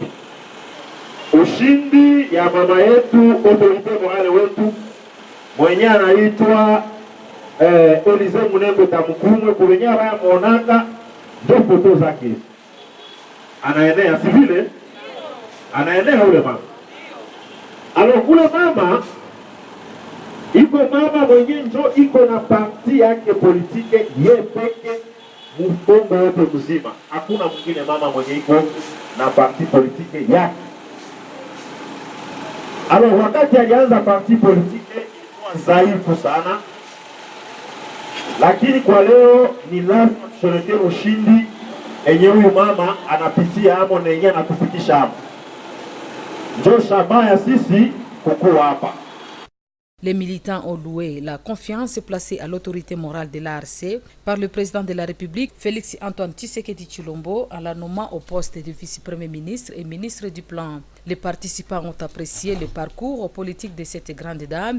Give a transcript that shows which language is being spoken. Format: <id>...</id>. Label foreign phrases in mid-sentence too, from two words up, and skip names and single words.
<sw>Ushindi ya mama yetu,</sw> <fr>autorite morale</fr> <sw>wetu mwenye anaitwa Élisée Mounembwe Tamukumwe, kuwenye abaya monaka ndio foto zake anaenea, si vile anaenea ule mama. Alors ule mama iko mama mwenye njo iko na parti yake politike ye peke Mkongo yote mzima, hakuna mwingine mama mwenye iko na</sw> <fr>parti politike</fr> <sw>yake. Alors wakati alianza</sw> <fr>parti politike</fr> <sw>dhaifu sana, lakini kwa leo ni lazima tusherekee ushindi enye huyu mama anapitia hamo na yenye anatufikisha hamo. Ndio shabaha ya sisi kukua hapa.</sw> <fr>Les militants ont loué la confiance placée à l'autorité morale de l'ARC par le président de la République, Félix-Antoine Tshisekedi Tshilombo, en la nommant au poste de vice-premier ministre et ministre du Plan. Les participants ont apprécié le parcours politique de cette grande dame.</fr>